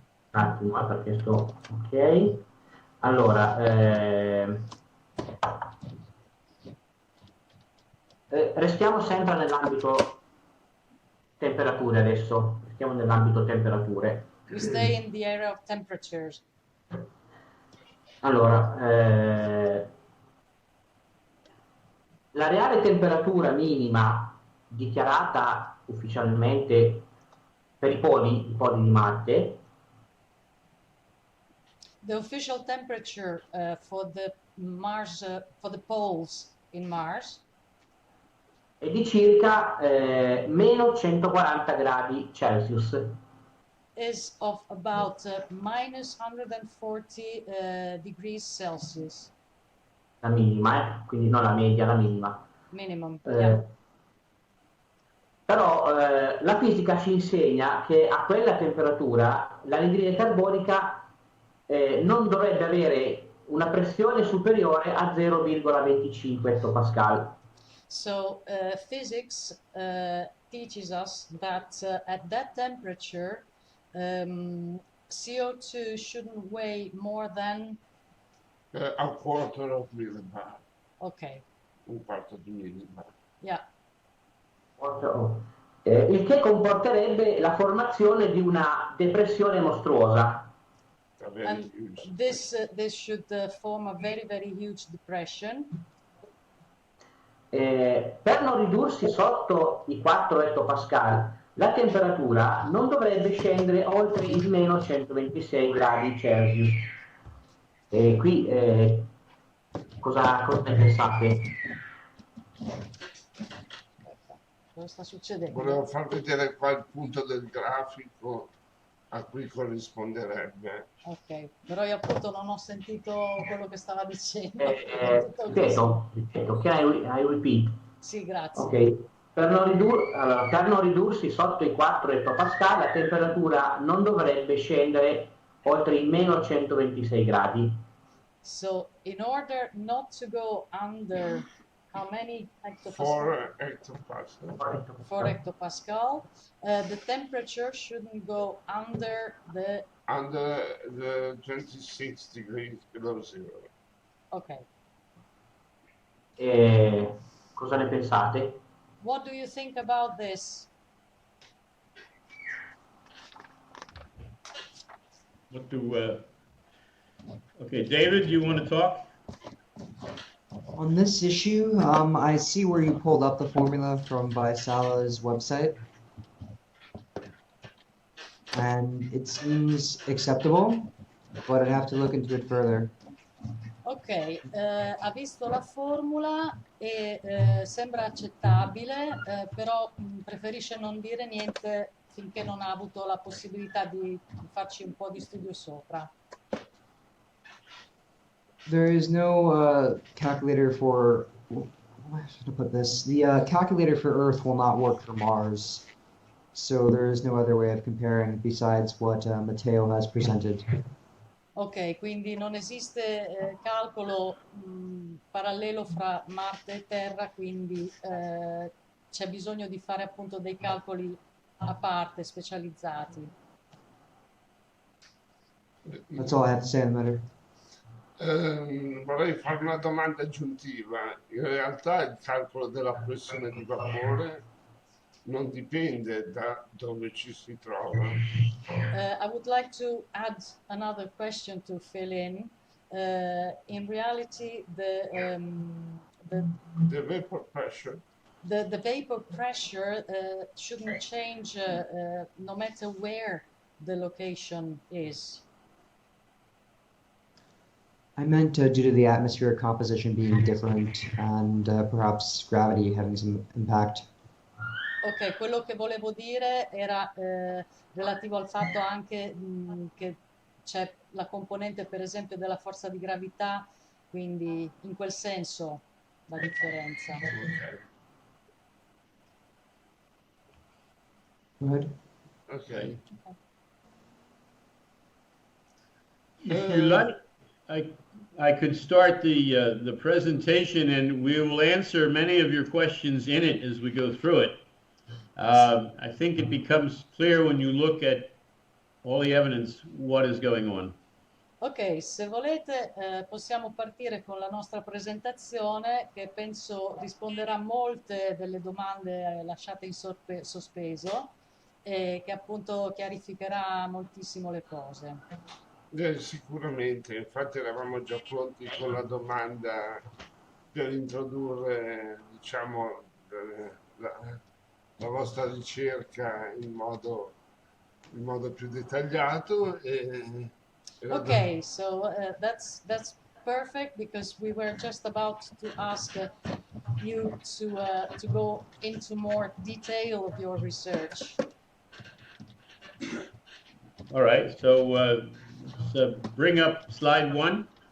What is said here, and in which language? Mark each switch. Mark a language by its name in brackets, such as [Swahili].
[Italian] Un attimo, perché sto... Ok. Allora, restiamo sempre nell'ambito temperature adesso. Restiamo nell'ambito temperature. [English] We stay in the area of temperatures. [Italian] Allora, la reale temperatura minima dichiarata ufficialmente per i poli di Marte, [English] The official temperature for the Mars, for the poles in Mars, [Italian] è di circa meno 140 gradi Celsius. [English] is of about minus 140 degrees Celsius. [Italian] La minima, quindi non la media, la minima. [English] Minimum, yeah. [Italian] Però la fisica ci insegna che a quella temperatura l'anidride carbonica non dovrebbe avere una pressione superiore a 0,25 ettopascal. [English] So physics teaches us that at that temperature CO2 shouldn't weigh more than A quarter of millibar. okay, [Italian] Un quarto di millibar. [English] yeah, [Italian] il che comporterebbe la formazione di una depressione mostruosa. [English] and this should form a very huge depression. [Italian] Per non ridursi sotto i 4 ettopascal, la temperatura non dovrebbe scendere oltre i meno 126 gradi Celsius. E qui cosa ne pensate? Cosa sta succedendo? Volevo far vedere qua il punto del grafico a cui corrisponderebbe. Ok, però io appunto non ho sentito quello che stava dicendo. Ripeto, [English] can I repeat? [Italian] Sì, grazie. Ok, per non ridursi sotto i 4 ettopascal, la temperatura non dovrebbe scendere oltre i meno 126 gradi. [English] So, in order not to go under how many hectopascal? 4 hectopascal. 4 hectopascal. The temperature shouldn't go under the 26 degrees below zero. Ok. [Italian] Cosa ne pensate? [English] What do you think about this? What do, okay, David, you want to talk? On this issue, I see where you pulled up the formula from Vaisala's website, and it seems acceptable, but I'd have to look into it further. [Italian] Ok, ha visto la formula e sembra accettabile, però preferisce non dire niente finché non ha avuto la possibilità di farci un po' di studio sopra. [English] There is no calculator for, how should I put this? The calculator for Earth will not work for Mars, so there is no other way of comparing besides what Matteo has presented. [Italian] Ok, quindi non esiste calcolo parallelo fra Marte e Terra, quindi c'è bisogno di fare appunto dei calcoli a parte, specializzati. [English] That's all I have to say on the matter. [Italian] Vorrei fare una domanda aggiuntiva. In realtà il calcolo della pressione di vapore non dipende da dove ci si trova. [English] I would like to add another question to fill in. In reality, The vapor pressure the vapor pressure shouldn't change no matter where the location is. I meant due to the atmospheric composition being different and perhaps gravity having some impact. [Italian] Ok, quello che volevo dire era relativo al fatto anche che c'è la componente, per esempio, della forza di gravità, quindi in quel senso la differenza. [English] Okay. Go ahead. Okay. If you like, I could start the presentation, and we will answer many of your questions in it as we go through it. I think it becomes clear when you look at all the evidence what is going on. [Italian] Ok, se volete possiamo partire con la nostra presentazione, che penso risponderà a molte delle domande lasciate in sospeso e che appunto chiarificherà moltissimo le cose. Sicuramente, infatti eravamo già pronti con la domanda per introdurre, diciamo, la vostra ricerca in modo più dettagliato. [English] Okay, so that's perfect, because we were just about to ask you to go into more detail of your research. All right, so bring up slide 1.